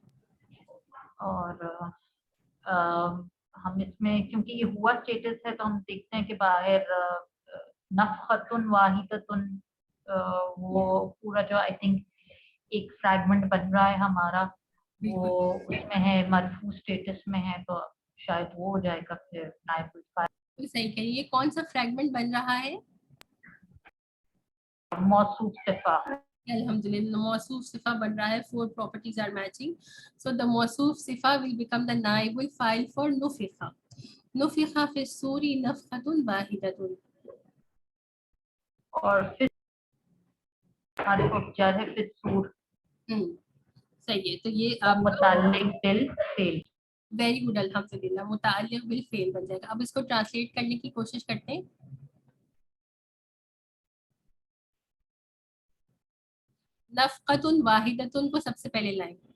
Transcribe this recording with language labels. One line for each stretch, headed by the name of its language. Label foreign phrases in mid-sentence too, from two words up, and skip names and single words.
Hindi: और हम इसमें क्योंकि ये हुआ स्टेटस है तो हम देखते हैं कि बाहर
Arabic: نفخة واحدة,
Hindi: वो पूरा जो
English: I think
Hindi: एक फ्रैगमेंट बन रहा है हमारा, वो उसमें है मरफू स्टेटस में है, तो शायद वो हो जाएगा फिर
Arabic: نائب الفاعل.
Hindi: तो सही कहिए, कौन सा फ्रैगमेंट बन रहा है?
Arabic: موصوف صفة.
English: Alhamdulillah,
Arabic: موصوف صفة
Hindi: बन रहा है।
English: 4 properties are matching, so the
Arabic: موصوف صفة
English: will become the
Arabic: نائب الفاعل
English: for नुफिखा।
Arabic: نفخ في الصور نفخة واحدة.
Hindi: और फिर हमारे उपचार है फिर सूर सही है, तो ये और आप
Arabic: متعلق بالفعل.
English: very good,
Hindi: अल्हम्दुलिल्लाह,
Arabic: متعلق بالفعل
Hindi: बन जाएगा। अब इसको ट्रांसलेट करने की कोशिश करते हैं।
Arabic: نفخة واحدة
Hindi: को सबसे पहले लाएं।